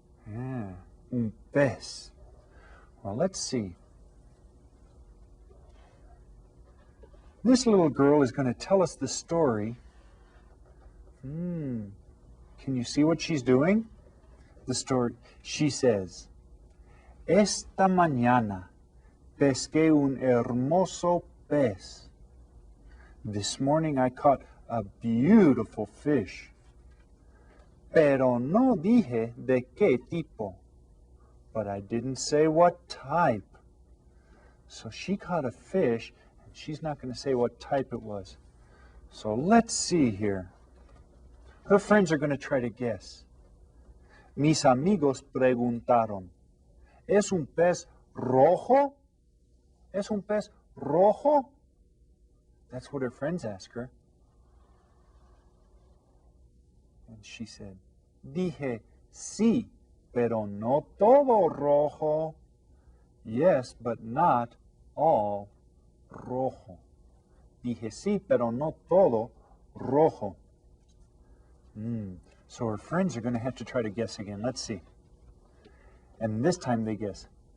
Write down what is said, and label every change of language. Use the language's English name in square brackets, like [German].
[English] Yeah, [Spanish] un pez. [English] Well, let's see. This little girl is going to tell us the story. Can you see what she's doing? The story. She says, [Spanish] Esta mañana pesqué un hermoso pez. [English] This morning I caught a beautiful fish. [Spanish] Pero no dije de qué tipo. [English] But I didn't say what type. So she caught a fish, and she's not going to say what type it was. So let's see here. Her friends are going to try to guess. [Spanish] Mis amigos preguntaron, ¿Es un pez rojo? ¿Es un pez rojo? [English] That's what her friends ask her. And she said, [Spanish] Dije, sí, pero no todo rojo. [English] Yes, but not all rojo. [Spanish] Dije, sí, pero no todo rojo. [English] So her friends are going to have to try to guess again. Let's see. And this time they guess.